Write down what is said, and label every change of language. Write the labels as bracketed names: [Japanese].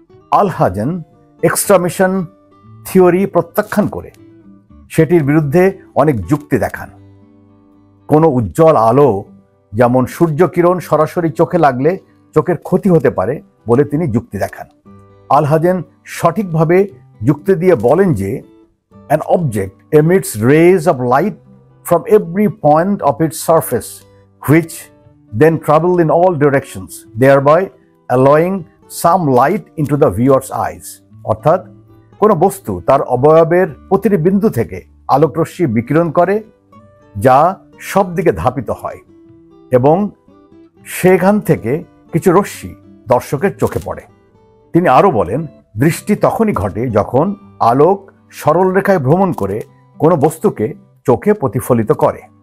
[Bangla] আল হাজেন এক্সট্রামিশন theory প্রত্যাখ্যান করে সেটির বিরুদ্ধে অনেক যুক্তি দেখান। কোনো উজ্জ্বল আলো, যেমন সূর্যকিরণ, সরাসরি চোখে লাগলে চোখের ক্ষতি হতে পারে বলে তিনি যুক্তি দেখান। আল হাজেন সঠিকভাবে যুক্তি দিয়ে বলেন যে [English] an object emits rays of light from every point of its surface which then travel in all directions, thereby allowing some light into the viewer's eyes. [Bangla] অর্থাৎ কোনো বস্তু তার অবয়বের প্রতিটি বিন্দু থেকে আলোকরশ্মি বিকিরণ করে, যা সব দিকে ধাপিত হয় এবং সেখান থেকে কিছু রশ্মি দর্শকের চোখে পড়ে। তিনি আরও বলেন, দৃষ্টি তখনই ঘটে যখন আলোক সরল রেখায় ভ্রমণ করে কোনো বস্তুকে চোখে প্রতিফলিত করে।